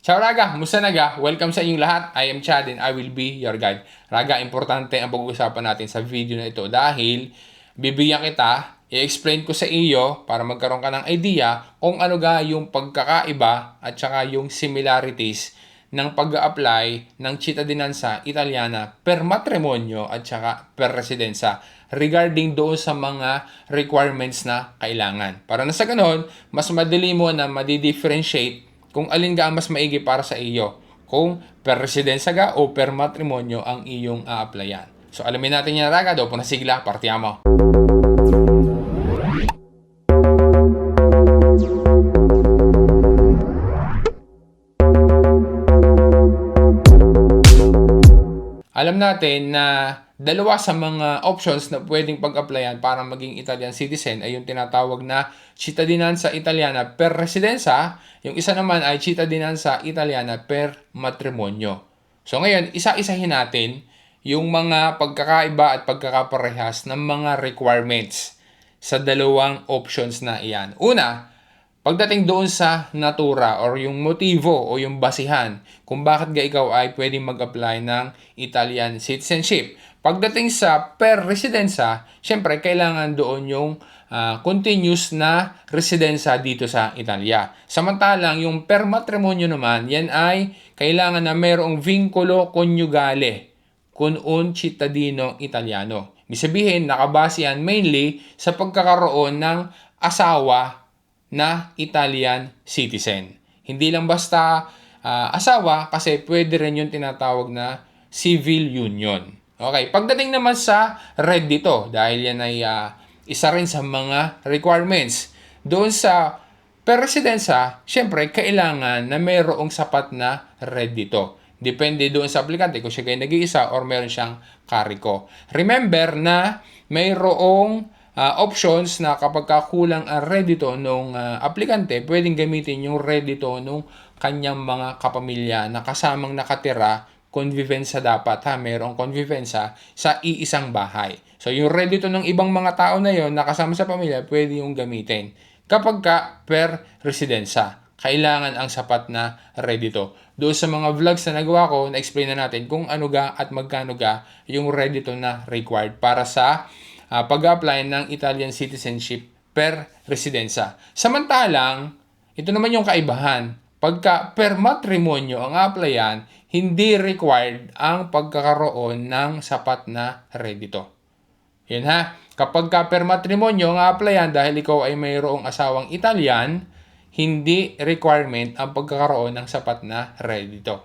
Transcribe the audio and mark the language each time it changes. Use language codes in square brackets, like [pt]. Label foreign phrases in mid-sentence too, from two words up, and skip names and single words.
[it] Ciao Raga! [tl] Musta naga? Welcome sa inyong lahat. [en] I am Chad and I will be your guide. [tl] Raga, importante ang pag-uusapan natin sa video na ito dahil bibigyan kita, i-explain ko sa iyo para magkaroon ka ng idea kung ano ga yung pagkakaiba at saka yung similarities ng pag-a-apply ng [it] cittadinanza italiana per matrimonyo [tl] at saka [it] per residenza [tl] regarding doon sa mga requirements na kailangan. Para na sa ganon, mas madali mo na madi-differentiate kung alin ga ang mas maigi para sa iyo, kung [it] per residenza [tl] ga o [it] per matrimonyo [tl] ang iyong a-applyan. So alamin natin yan raga, dopo na [it] sigla, partiamo. [tl] Alam natin na dalawa sa mga options na pwedeng pag-applyan para maging [en] Italian citizen [tl] ay yung tinatawag na [it] cittadinanza italiana per residenza. [tl] Yung isa naman ay [it] cittadinanza italiana per matrimonyo. [tl] So ngayon, isa-isahin natin yung mga pagkakaiba at pagkakaparehas ng mga requirements sa dalawang options na iyan. Una, pagdating doon sa natura or yung motivo o yung basihan kung bakit ga ikaw ay pwedeng mag-apply ng [en] Italian citizenship. [tl] Pagdating sa [it] per residenza, [tl] syempre kailangan doon yung continuous na residenza dito sa Italia. Samantalang yung [it] per matrimonyo [tl] naman, yan ay kailangan na mayroong [it] vincolo coniugale con un cittadino italiano. [tl] Ibig sabihin, nakabase yan mainly sa pagkakaroon ng asawa na [en] Italian citizen. [tl] Hindi lang basta asawa kasi pwede rin yung tinatawag na [en] civil union. [tl] Okay, pagdating naman sa red dito, dahil yan ay isa rin sa mga requirements. Doon sa [it] per residenza, [tl] syempre, kailangan na mayroong sapat na red dito. Depende doon sa aplikante kung siya kayo nag-iisa or meron siyang kariko. Remember na mayroong options na kapag kulang ang reddito nung aplikante, pwedeng gamitin yung reddito nung kanyang mga kapamilya na kasamang nakatira, convivenza dapat ha, mayroong convivenza sa iisang bahay. So yung reddito ng ibang mga tao na yon na kasama sa pamilya, pwede yung gamitin. Kapag ka [it] per residenza, [tl] kailangan ang sapat na reddito. Doon sa mga vlogs na nagawa ko, na-explain na natin kung ano ga at magkano ga yung reddito na required para sa pag-apply ng [en] Italian citizenship [it] per residenza. [tl] Samantalang, ito naman yung kaibahan. Pagka [it] per matrimonyo [tl] ang applyan, hindi required ang pagkakaroon ng sapat na reddito. Yan ha. Kapag ka [it] per matrimonyo [tl] ang applyan dahil ikaw ay mayroong asawang Italian, hindi requirement ang pagkakaroon ng sapat na reddito.